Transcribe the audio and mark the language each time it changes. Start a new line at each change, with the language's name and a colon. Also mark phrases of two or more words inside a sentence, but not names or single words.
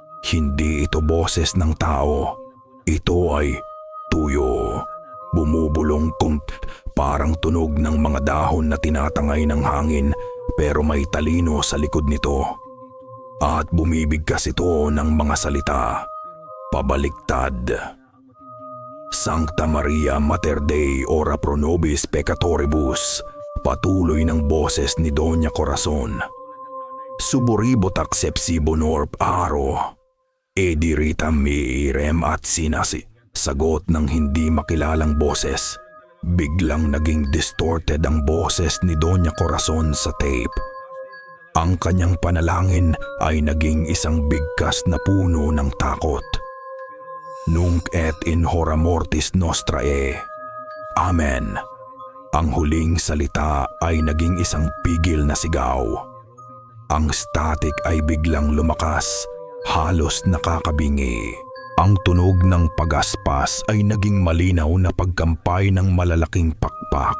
Filipino: Hindi ito boses ng tao. Ito ay tuyo. Bumubulong parang tunog ng mga dahon na tinatangay ng hangin pero may talino sa likod nito. At bumibigkas ito ng mga salita. Pabaliktad.
Latin: Sancta Maria Mater Dei ora pro nobis peccatoribus.
Filipino: Patuloy ng boses ni Doña Corazon. Suboribot accepsibonor aro. Ediritam miirem at sinasi. Sagot ng hindi makilalang boses. Biglang naging distorted ang boses ni Doña Corazon sa tape. Ang kanyang panalangin ay naging isang bigkas na puno ng takot.
Latin: Nunc et in hora mortis nostra e. Amen.
Filipino: Ang huling salita ay naging isang pigil na sigaw. Ang static ay biglang lumakas, halos nakakabingi. Ang tunog ng pagaspas ay naging malinaw na pagkampay ng malalaking pakpak.